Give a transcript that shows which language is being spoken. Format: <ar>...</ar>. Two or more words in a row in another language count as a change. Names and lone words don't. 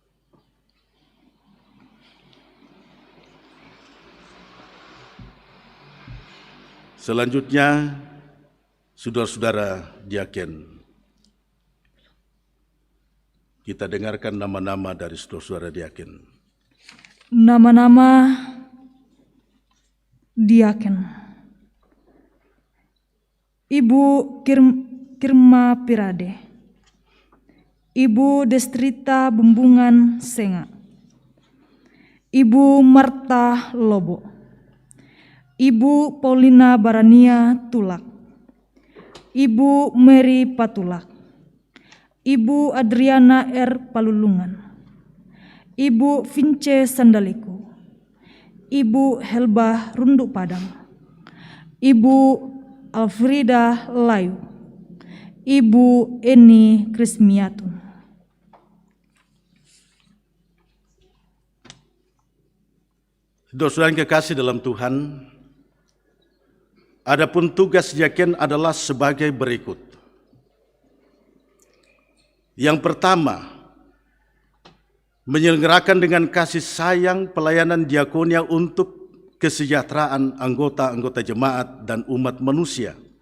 <id>Selanjutnya, saudara-saudara diaken, kita dengarkan nama-nama dari saudara-saudara diaken. Nama-nama diaken: Ibu Kirma Pirade, Ibu Destrita Bumbungan Senga, Ibu Marta Lobo, Ibu Paulina Barania Tulak, Ibu Mary Patulak, Ibu Adriana R. Palulungan, Ibu Vince Sandaliku, Ibu Helba Runduk Padang, Ibu Alfrida Layu, Ibu Eni Krismiatun. Saudara-saudara yang kekasih dalam Tuhan, adapun tugas diaken adalah sebagai berikut. Yang pertama, menyelenggarakan dengan kasih sayang pelayanan diakonia untuk kesejahteraan anggota-anggota jemaat dan umat manusia.</id>